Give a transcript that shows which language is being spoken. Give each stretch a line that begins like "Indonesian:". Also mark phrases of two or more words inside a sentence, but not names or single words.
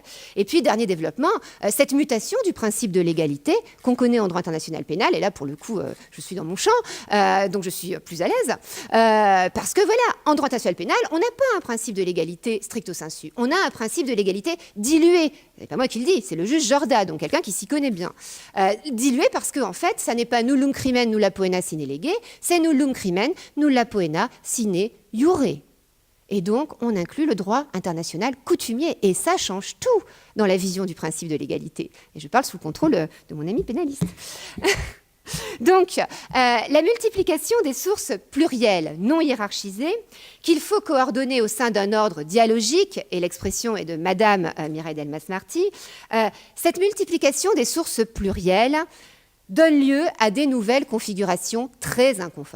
French: Et puis, dernier développement, cette mutation du principe de légalité qu'on connaît en droit international pénal, et là, pour le coup, je suis dans mon champ, donc je suis plus à l'aise, parce que voilà, en droit international pénal, on n'a pas un principe de légalité
Latin: stricto sensu,
French: on a un principe de légalité dilué. C'est pas moi qui le dis, c'est le juge Jorda, donc quelqu'un qui s'y connaît bien. Dilué parce que, en fait, ça n'est pas
Latin: nullum crimen nulla poena sine lege,
French: c'est
Latin: nullum crimen nulla poena sine iure.
French: Et donc, on inclut le droit international coutumier. Et ça change tout dans la vision du principe de l'égalité. Et je parle sous le contrôle de mon ami pénaliste. Donc, la multiplication des sources plurielles, non hiérarchisées, qu'il faut coordonner au sein d'un ordre dialogique, et l'expression est de Madame Mireille Delmas-Marty, cette multiplication des sources plurielles donne lieu à des nouvelles configurations très inconfortables.